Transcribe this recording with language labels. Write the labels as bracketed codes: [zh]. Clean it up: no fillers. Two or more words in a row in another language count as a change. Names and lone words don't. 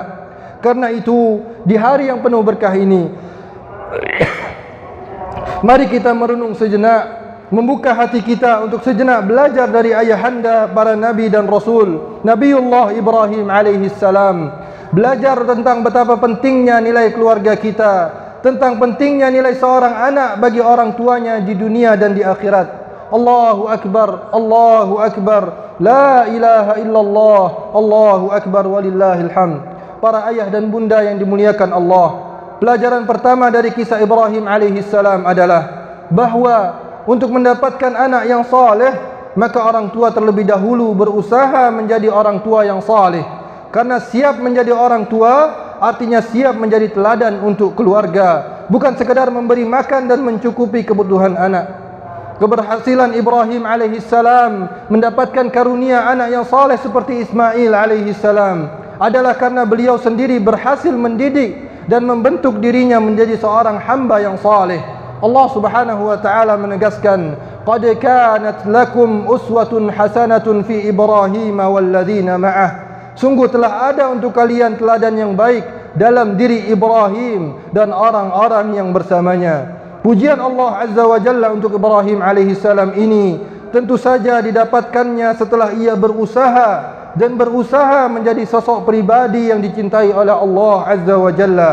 [id] Karena itu, di hari yang penuh berkah ini, mari kita merenung sejenak, membuka hati kita untuk sejenak belajar dari ayahanda para nabi dan rasul, Nabiullah Ibrahim [ar] عليه السلام. [id] Belajar tentang betapa pentingnya nilai keluarga kita, tentang pentingnya nilai seorang anak bagi orang tuanya di dunia dan di akhirat. [ar] الله أكبر، الله أكبر، لا إله إلا الله، الله أكبر ولله الحمد. [id] Para ayah dan bunda yang dimuliakan Allah, pelajaran pertama dari kisah Ibrahim [ar] عليه السلام [id] adalah bahawa untuk mendapatkan anak yang saleh, maka orang tua terlebih dahulu berusaha menjadi orang tua yang saleh. Karena siap menjadi orang tua artinya siap menjadi teladan untuk keluarga, bukan sekadar memberi makan dan mencukupi kebutuhan anak. Keberhasilan Ibrahim [ar] عليه السلام [id] mendapatkan karunia anak yang saleh seperti Ismail [ar] عليه السلام [id] adalah karena beliau sendiri berhasil mendidik dan membentuk dirinya menjadi seorang hamba yang saleh. [ar] الله سبحانه وتعالى [id] menegaskan, [ar] "قد كانت لكم أسوة حسنة في إبراهيم والذين معه." [id] Sungguh telah ada untuk kalian teladan yang baik dalam diri Ibrahim dan orang-orang yang bersamanya. Pujian [ar] الله عز وجل [id] untuk Ibrahim [ar] عليه السلام [id] ini tentu saja didapatkannya setelah ia berusaha menjadi sosok pribadi yang dicintai oleh [ar] الله عز وجل.